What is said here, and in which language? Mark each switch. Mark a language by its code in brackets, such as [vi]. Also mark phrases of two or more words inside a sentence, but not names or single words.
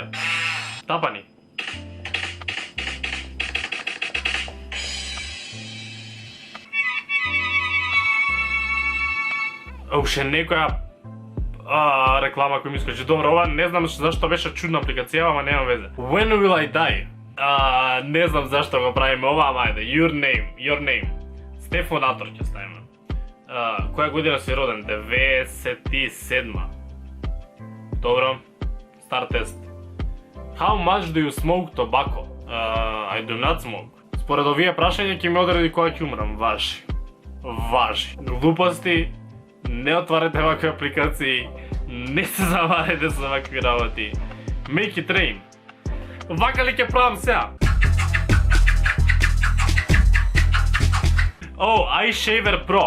[mk] Тапани. Уште некоја реклама кој ми искаше. Добро, ова не знам зашто беше чудна апликација, ама нема везе. [en] When will I die? [mk] Не знам зашто го правиме ова, ама ајде. [en] Your name. [mk] Стефонатор ќе ставиме. Која година си роден? 97. Добро. Стар тест. [en] How much do you smoke tobacco? I do not smoke. [mk] Според овие прашања ќе ми одреди кога ќе умрам. Важи. Глупости. Не отварете вакви апликации, не се заварете со вакви работи. [en] Make it rain. [mk] Вака ли ќе правам сега? iShaver Pro.